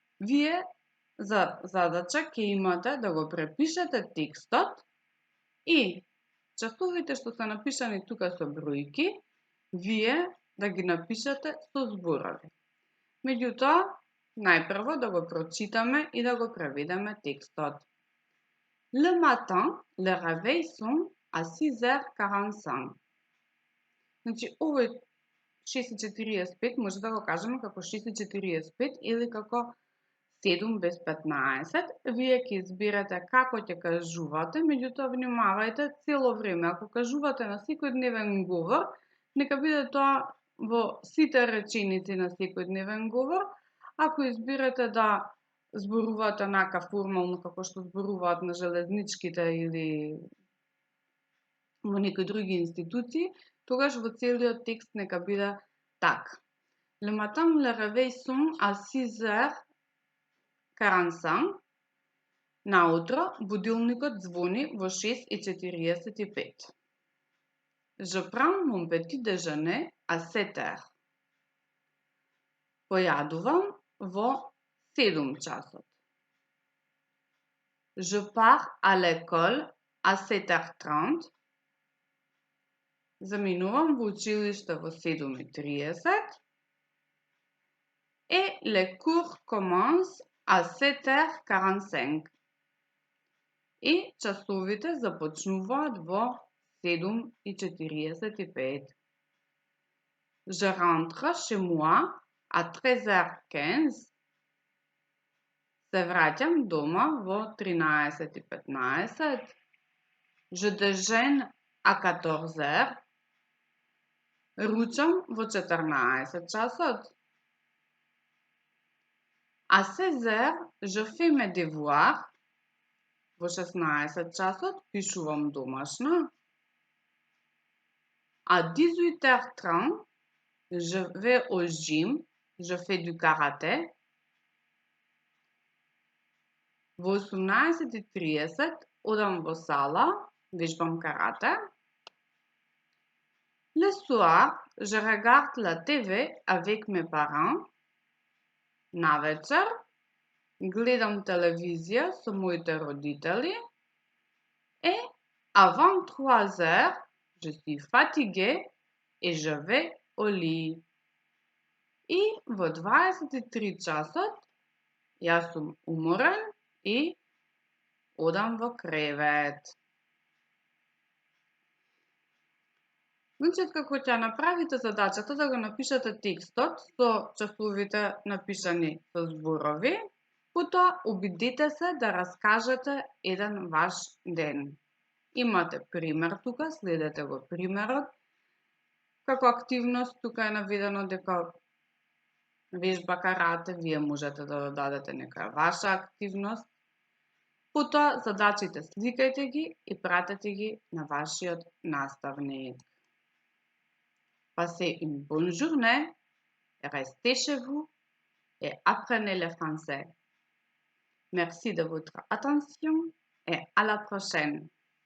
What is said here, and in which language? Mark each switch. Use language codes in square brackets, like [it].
[mk] Вие за задача ќе имате да го препишете текстот и часовите што се напишани тука со бројки, вие да ги напишете со зборови. Меѓутоа, најпрво да го прочитаме и да го преведеме текстот. [fr] Le matin, le réveil sonne à 6h45. [mk] Значи, овој 6:45 може да го кажеме како 6:45 или како 7 без 15. Вие ќе изберете како ќе кажувате, меѓутоа внимавајте цело време. Ако кажувате на секојдневен говор, нека биде тоа во сите реченици на секојдневен говор. Ако изберете да зборувате онака формално како што зборуваат на железничките или во некои други институции, тогаш во целиот текст нека биде така. [fr] Le matin, le réveil sonne à 6h45. [mk] Наутро будилникот звони во 6:45. [fr] Je prends mon petit déjeuner à 7h. [mk] Појадувам во 7 часот. [fr] Je pars à l'école à 7h30. [mk] Заминувам во училиште во 7:30. [fr] Et les cours commencent à 7h45. [mk] И часовите започнуваат во 7:45. [fr] Je rentre chez moi à 13h15. [mk] Се враќам дома во 13:15. [fr] Je déjeune à 14h. [mk] Ручам во 14 часот. [fr] À 16h, je fais mes devoirs. [mk] Во 16 часот пишувам домашно. [fr] À 18h30, Je vais au gym. Je fais du karaté. [mk] Во 18:30 одам во сала, вежбам карате. [fr] Le soir, je regarde la TV avec mes parents. [mk] Навечер, гледам телевизија со моите родители. [fr] Et avant 3 heures, je suis fatiguée et je vais au lit. [mk] И во 23 часот, јас сум уморен и одам во кревет. Значи, како ќе направите задачата да го напишете текстот со часовите напишани со зборови, потоа обидете се да раскажете еден ваш ден. Имате пример тука, следете го примерот. Како активност тука е наведено дека вежба карате, вие можете да додадете нека ваша активност. Потоа задачите сликајте ги и пратете ги на вашиот наставник. [fr] Passez une bonne journée, restez chez vous et apprenez le français. Merci de votre attention et à la prochaine.